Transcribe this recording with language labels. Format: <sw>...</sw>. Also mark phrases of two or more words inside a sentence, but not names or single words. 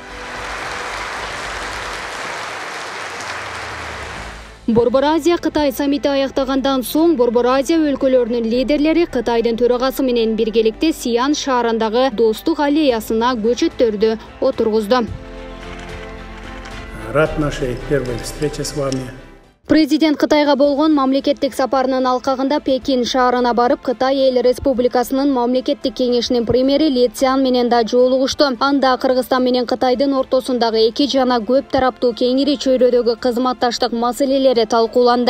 <ky>Борбор Азия Кытай саммити аяктагандан соң Борбор Азия өлкөлөрүнүн лидерлери Кытайдын төрагасы менен биргеликте Сиан шаарындагы Достук аллеясына көчөттөрдү отургузду.</ky> <ru>Рад нашей первой встрече с вами.</ru> <ky>Президент Кытайга болгон мамлекеттик сапарынын алкагында Пекин шаарына барып, Кытай эл республикасынын мамлекеттик кеңешинин премьери Ли Цзян менен да жолугушту. Анда Кыргызстан менен Кытайдын ортосундагы эки жана көп тараптуу кеңири чөйрөдөгү кызматташтык маселелери талкууланды.</ky>